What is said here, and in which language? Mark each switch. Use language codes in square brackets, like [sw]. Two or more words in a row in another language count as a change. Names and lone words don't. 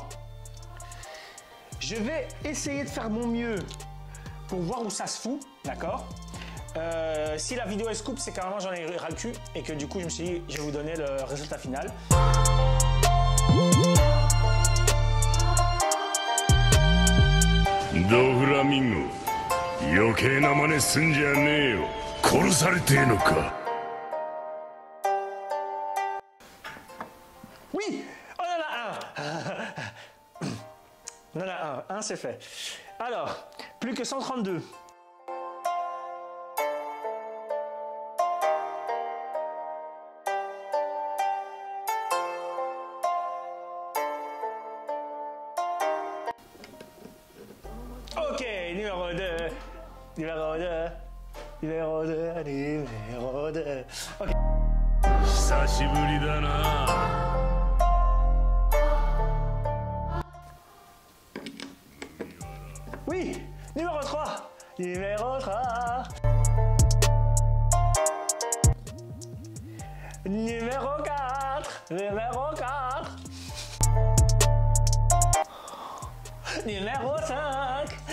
[fr] Je vais essayer de faire mon mieux pour voir où ça se fout, d'accord? Si la vidéo est scoop, c'est carrément j'en ai ras le cul et que du coup, je me suis dit, je vais vous donner le résultat final. Doflamingo, [ja] 余計な真似すんじゃねえよ。殺されてえのか。 [fr] Oui, on en a un. On en a un c'est fait. Alors, plus que 132. Ok, numéro 2, numéro 2, numéro 2, numéro 2. Ok. [ja] 久しぶりだな。 [fr] Oui, numéro 3. Numéro 3. Numéro 4. Numéro 4. Numéro 5.